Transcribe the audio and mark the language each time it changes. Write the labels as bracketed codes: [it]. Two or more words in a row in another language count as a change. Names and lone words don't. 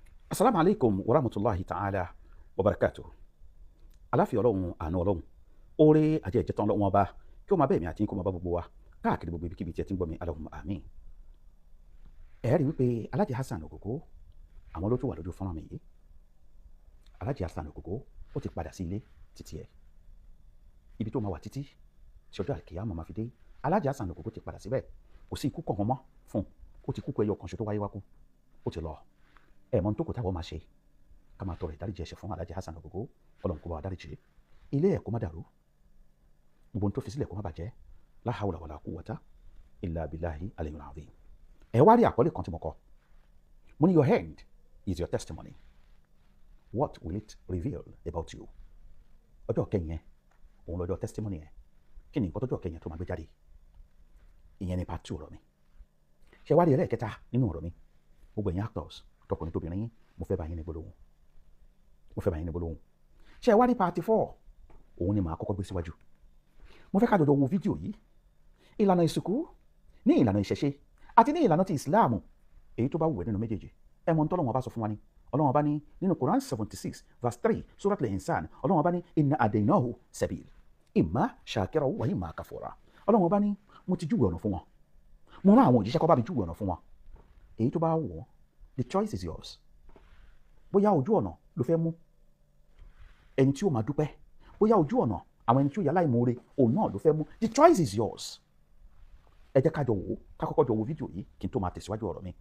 [ar] السلام عليكم ورحمة الله تعالى وبركاته. [yo] Aláfíà Ọlọ́run, àánú Ọlọ́run, oore àti ìjẹta Ọlọ́run ọba kí ó máa bá èmi àti yín kó máa bá gbogbo wa káàkiri gbogbo ibikíbi tí ẹ ti ń gbọ́ mi, [ar] اللهم آمين. [yo] Ẹ rí wípé Alhaji Hassan Ogogo àwọn ló tún wà lójú fọ́nrán mi yìí. Alhaji Hassan Ogogo ó ti padà sí ilé títí ẹ̀. Ibi tó máa wà títí tí ọjọ́ àkíyàmọ̀ máa fi dé. Alhaji Hassan Ogogo ti padà síbẹ̀. Kò sí ikú kankan mọ́ fún un. Ó ti kúkú ẹyọ kan ṣo tó wáyé wá kú. Ó ti lọ. Ẹ̀mọ́ tó kò táwọn máa ṣe ká máa tọrọ ìdáríjì ẹ̀ṣẹ̀ fún Alhaji Hassan Ogogo. Ọlọ́run kó bá wa dáríjì. Ilé ẹ̀ kó má dàrú. Gbogbo ohun tó fi sílẹ̀ kó má bàjẹ́. [ar] لا حول ولا قوة إلا بالله العلي العظيم. [yo] Ẹ wá rí àkọlé kan tí mo kọ. Mo ní [en] your hand is your testimony. What will it reveal about you? [yo] Ọjọ́ kẹ́yìn yẹn, òun lọ́jọ́ testimony yẹn. Kí ni nǹkan tọ́jọ́ kẹ́yìn tó máa gbé jáde? Ìyẹn ni part 2 ọ̀rọ̀ mi. Ṣé wá rí ẹlẹ́ẹ̀kẹta nínú ọ̀rọ̀ mi? Gbogbo ẹ̀yin actors, tọkùnrin tóbìnrin yín, mo fẹ́ bá yín ní gbólóhùn. Ṣé wá rí part 4? Òun ni màá kọ́kọ́ gbé síwájú. Mo fẹ́ ká jọjọ wo fídíò yìí. Ìlànà ìsìnkú ní ìlànà ìṣẹ̀ṣe àti ní ìlànà ti ìsìláàmù, èyí tó bá wù ẹ́ nínú méjèèjì. Ẹ mọ̀ n'Ọlọ́run bá sọ fún wa ni. Ọlọ́run bá ní nínú Quran 76 verse 3 Surat al-Insan. Ọlọ́run bá ní [ar] إنا هديناه سبيل إما شاكرا وإما كفورا. [yo] Ọlọ́run bá ní mo ti júwe ọ̀nà fún wọn. Mo rán àwọn òjíṣẹ́ kó bá mi júwe ọ̀nà fún wọn. Èyí tó bá wù ọ́, [en] the choice is yours. [yo] Bóyá ojú ọ̀nà ló fẹ́ mú ẹni tí ó máa dúpẹ́, bóyá ojú ọ̀nà àwọn ẹni tí ó yà láìmoore òun náà ló fẹ́ mú. [en] The choice is yours. [yo] Ẹ jẹ́ ká jọ wò ó, ká kọ́kọ́ jọ wo fídíò yìí kí n tó máa tẹ̀síwájú ọ̀rọ̀ mi.